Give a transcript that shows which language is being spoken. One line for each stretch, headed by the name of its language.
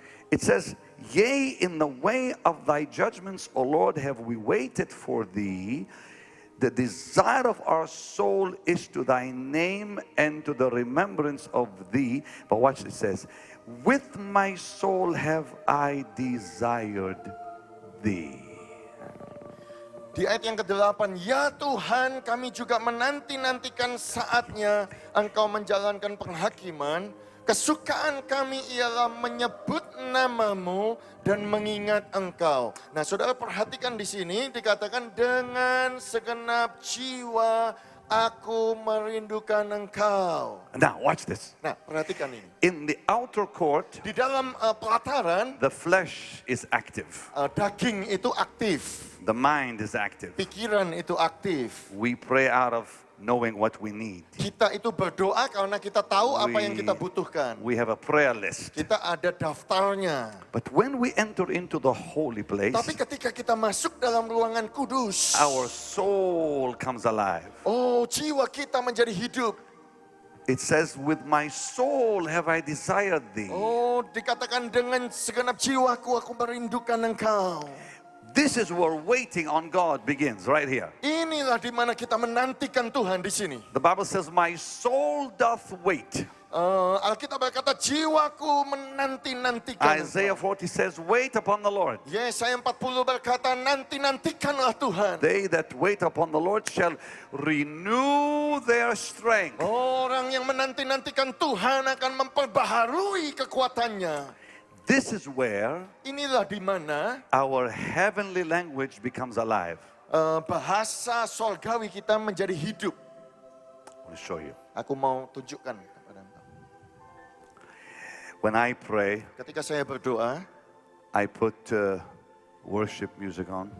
English: it says, Yea, in the way of thy judgments, O Lord, have we waited for thee. The desire of our soul is to thy name and to the remembrance of thee. But watch, it says, With my soul have I desired thee.
Indonesian: Di ayat yang ke-8, ya Tuhan kami juga menanti-nantikan saatnya Engkau menjalankan penghakiman. Kesukaan kami ialah menyebut namamu dan mengingat Engkau. Nah, saudara perhatikan di sini dikatakan dengan segenap jiwa aku merindukan Engkau.
English: Now watch this.
Indonesian: Nah, perhatikan ini.
English: In the outer court,
Indonesian: Di dalam pelataran,
English: the flesh is active.
Indonesian: daging itu aktif,
English: The mind is active.
Indonesian: pikiran itu aktif.
English: We pray out of knowing what we need.
Indonesian: Kita itu berdoa karena kita tahu apa yang
English: We-
Indonesian: kita butuhkan.
English: We have a prayer list.
Indonesian: Kita ada daftarnya.
English: But when we enter into the holy place,
Indonesian: Tapi ketika kita masuk dalam ruangan kudus,
English: our soul comes alive.
Indonesian: oh, jiwa kita menjadi hidup.
English: It says, with my soul have I desired thee.
Indonesian: Oh, dikatakan dengan segenap jiwaku aku merindukan Engkau.
English: This is where waiting on God begins, right here.
Indonesian: Inilah di mana kita menantikan Tuhan di sini.
English: The Bible says, my soul doth wait.
Indonesian: Alkitab berkata jiwaku menanti-nantikan
English: Isaiah
Indonesian: Engkau.
English: 40 says, wait upon the Lord.
Indonesian: Yesaya 40 berkata nanti-nantikanlah Tuhan.
English: They that wait upon the Lord shall renew their strength.
Indonesian: Orang yang menanti-nantikan Tuhan akan memperbaharui kekuatannya.
English: This is where
Indonesian: Inilah di mana
English: our heavenly language becomes alive.
Indonesian: bahasa sorgawi kita menjadi hidup.
English: I want to show you.
Indonesian: Aku mau tunjukkan kepada Engkau.
English: When I pray,
Indonesian: Ketika saya berdoa,
English: I put worship music on.